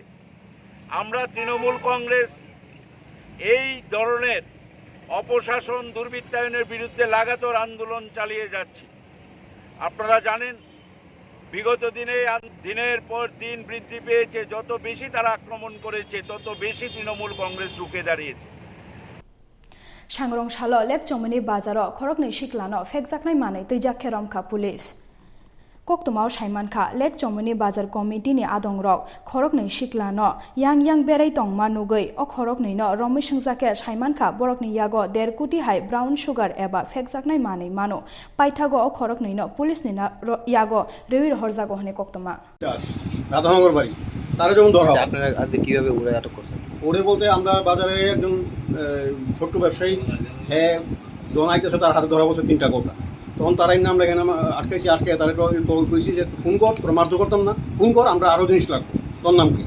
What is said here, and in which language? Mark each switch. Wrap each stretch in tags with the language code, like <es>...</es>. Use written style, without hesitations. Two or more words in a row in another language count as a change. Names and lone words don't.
<bn>আমরা তৃণমূল কংগ্রেস এই ধরনের অপশাসন দুর্বৃত্তায়নের বিরুদ্ধে লাগাতার আন্দোলন চালিয়ে যাচ্ছি। আপনারা জানেন বিগত দিনের পর দিন বৃদ্ধি পেয়েছে। যত বেশি তারা আক্রমণ করেছে তত বেশি তৃণমূল কংগ্রেস রুখে দাঁড়িয়েছে।</bn> <trp>Sangrong shalo lek chomani bazaro khorokni shiklano fekjaknai manai tuijak kheromkha police Koktwma saimankha lek chomani bazar committee ni adongrok khorokni shiklano yang berai tongma nugui o khorokni no romi singjake saimankha borokni yago 1.5 koti hai</trp> <en>brown sugar</en> <trp>eba fekjaknai manai mano paithago o khorokni no police ni na yago rewir horjago hone Koktwma</trp> <bn>রাধানগর বাড়ি তারা যেমন ধরা আপনারা আজকে কিভাবে ওরা আটক করছেন? ওরে বলতে আমরা বাজারে একজন ছোট্ট ব্যবসায়ী হ্যাঁ যখন আইতেছে তার হাতে ধরা বলছে 3টা কোটা। তখন তারাই না আমরা এখানে আটকে তারা কইছি যে ফোন কর, তোরা মারধর করতাম না, ফোন কর, আমরা আরও জিনিস লাগবো, তোর নাম কি?</bn>